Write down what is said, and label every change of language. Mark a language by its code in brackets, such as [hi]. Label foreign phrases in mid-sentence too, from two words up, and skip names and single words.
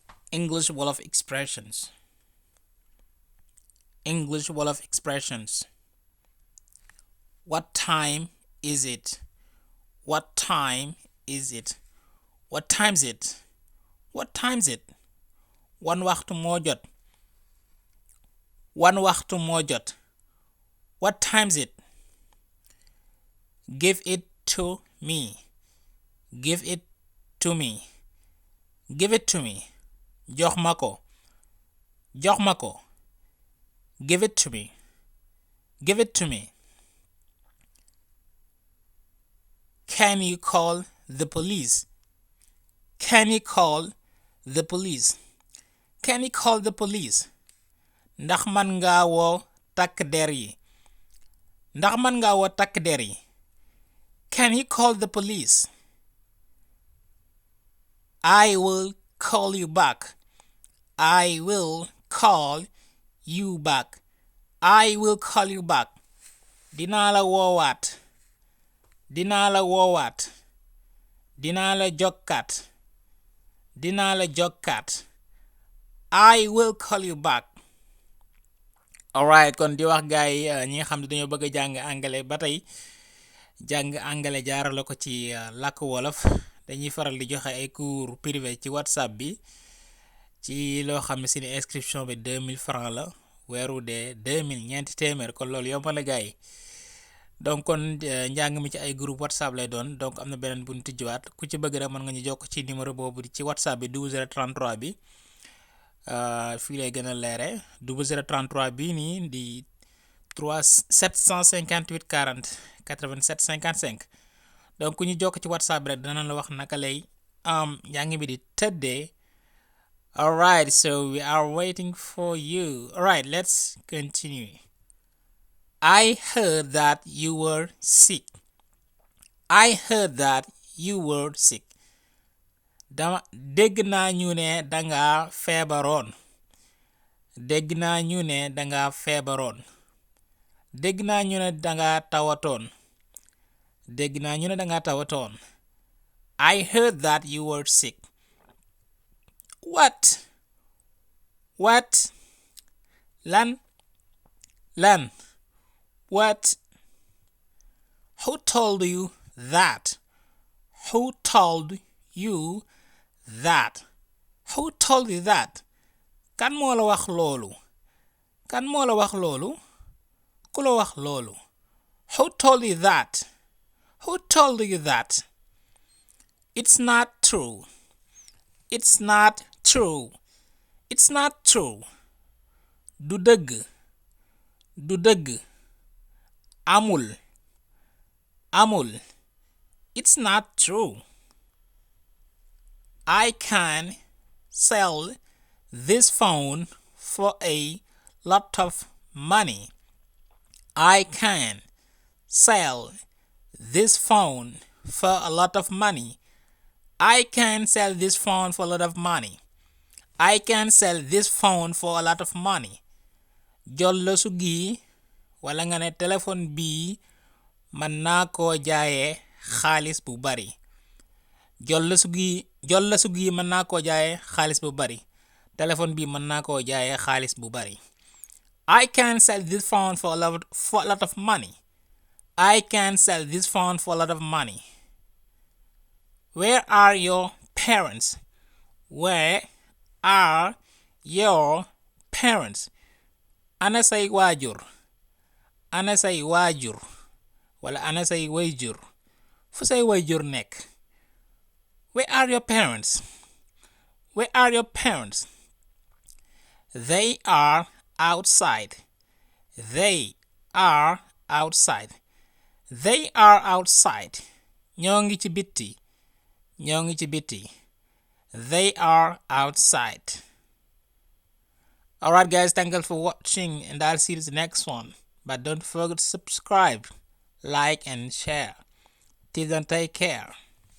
[en] English-Wolof Expressions. English-Wolof Expressions. What time is it? What time is it? What time's it? What time's it? [wo] Wan waxtu moo jot. Wan waxtu moo jot. [en] What time's it? Give it to me. Give it to me. Give it to me. [wo] Jox ma ko. Jox ma ko. [en] Give it to me. Give it to me. Can you call the police? Can you call the police? Can you call the police? [wo] Ndax man nga woo takk der yi? Ndax man nga woo takk der yi? [en] Can you call the police? I will call you back. I will call you back. I will call you back. [wo] Dinaa la woowaat. Dinaa la woowaat. Dinaa la jokkaat. Dinaa la jokkaat. [en] I will call you back. Alright, [wo] kon di wax gaay ñi nga xam ne dañoo bëgg a jàng àngale ba tey jàng àngale jaarale ko ci làkk wolof dañuy faral di joxe ay [fr] cours privé [wo] ci WhatsApp bi ci loo xam ne seeni inscription bi 2000 francs la weeru dee 2000 ñeenti téeméer kon loolu yomb na gaay donc kon njàng mi ci ay groupe WhatsApp lay doon donc am na beneen bu ñu tijjiwaat ku ci bëgg rek mën nga ñu jokk ci numéro boobu ci WhatsApp bi 0033 bi fii lay gën a leere 0033 bii nii di 758 40 87 55 donc ku ñu jokk ci WhatsApp rek dana la wax naka lay njàng bi di tëddee. [en] Alright, so we are waiting for you. Alright, let's continue. I heard that you were sick. I heard that you were sick. [wo] Dégg naa ñu ne danga feebaroon. Dégg naa ñu ne danga feebaroon. Dégg naa ñu ne danga tawatoon. Dégg naa ñu ne danga tawatoon. [en] I heard that you were sick. What? What? [wo] Lan? Lan? [en] What? Who told you that? Who told you that? Who told you that? [wo] Kan moo la wax loolu? Kan moo la wax loolu? Ku la wax loolu? [en] Who told you that? Who told you that? It's not true. It's not true. It's not true. [wo] Du dëgg. Du dëgg. Amul. Amul. [en] It's not true. I can sell this phone for a lot of money. I can sell this phone for a lot of money. I can sell this phone for a lot of money. I can sell this phone for a lot of money. [wo] Jollosu gi wala nga ne téléphone bii mën naa koo jaayee xaalis bu bari. Jollosu gi mën naa koo jaayee xaalis bu bari. Téléphone bii mën naa koo jaayee xaalis bu bari. [en] I can sell this phone for a lot of money. I can sell this phone for a lot of money. Where are your parents? Where are your parents? [wo] Ana say waajur. Ana say waajur. Wala ana say wayjur. Fu say wayjur nekk. [en] Where are your parents? Where are your parents? They are outside. They are outside. They are outside. [wo] Ñoo ngi ci bitti. Ñoo ngi ci bitti. [en] They are outside. Alright guys, thank you for watching and I'll see you in the next one. But don't forget to subscribe, like and share. Till then, take care.